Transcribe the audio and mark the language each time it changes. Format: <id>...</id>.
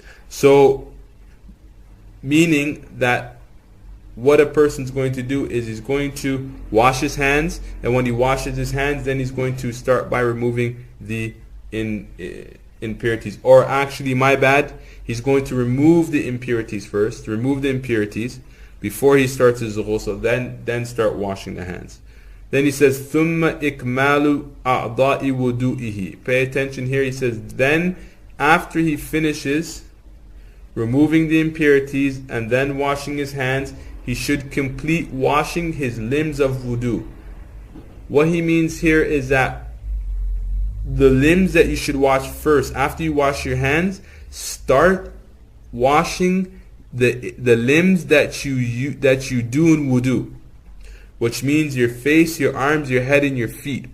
<en>So meaning that what a person's going to do is he's going to wash his hands, and when he washes his hands, then he's going to start by removing the impurities. Or actually, my bad, he's going to remove the impurities first, before he starts his ghusl, then start washing the hands. Then he says,</en> <ar>ثُمَّ إِكْمَالُ أَعْضَاءِ وُضُوئِهِ.</ar> <en>Pay attention here, he says, then after he finishes removing the impurities and then washing his hands, he should complete washing his limbs of wudu. What he means here is that the limbs that you should wash first, after you wash your hands, start washing the limbs that you do in wudu, which means your face, your arms, your head, and your feet.</en>